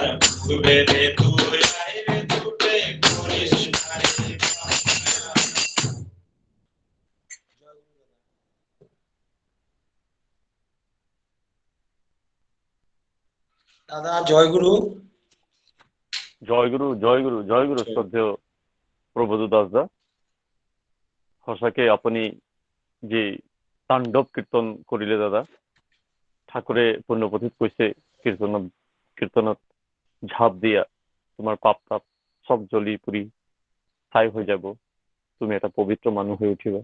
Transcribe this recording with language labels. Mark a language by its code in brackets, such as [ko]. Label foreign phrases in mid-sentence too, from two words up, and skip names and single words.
[bn] বুক বেঁধে তুই আয় রে ছুটে, করিস না রে ভাবনা আর। [as] দাদা জয়গুরু। জয়গুরু জয়গুরু জয়গুরু শ্রদ্ধেয় প্রবোধ দাসদা, সঁচাকে আপুনি যে তাণ্ডৱ কীৰ্তন কৰিলে দাদা, ঠাকুৰে পূৰ্ণপথিত কৈছে কীৰ্তনত ঝাঁপ দিয়া, তোমাৰ পাপ তাপ চব জ্বলি পুৰি ছাই হৈ যাব, তুমি এটা পবিত্ৰ মানুহ হৈ উঠিবা।